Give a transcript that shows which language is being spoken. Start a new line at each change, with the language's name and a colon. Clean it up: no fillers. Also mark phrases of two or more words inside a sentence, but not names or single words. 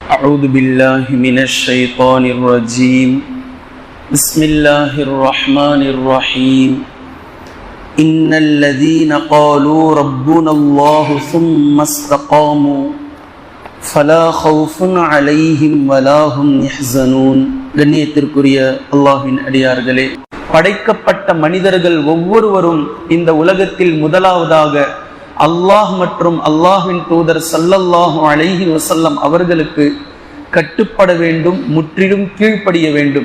Arabic: أعوذ بالله من الشيطان الرجيم بسم الله الرحمن الرحيم إن الذين قالوا ربنا الله ثم استقاموا فلا خوف عليهم ولا هم يحزنون.
Tamil: கண்ணியத்திற்குரிய அல்லாஹ்வின் அடியார்களே, படைக்கப்பட்ட மனிதர்கள் ஒவ்வொருவரும் இந்த உலகத்தில் முதலாவதாக அல்லாஹ் மற்றும் அல்லாஹ்வின் தூதர்
Arabic: صلى الله عليه وسلم
Tamil: அவர்களுக்கு கட்டுப்பட வேண்டும், முற்றிலும் கீழ்ப்படிய வேண்டும்.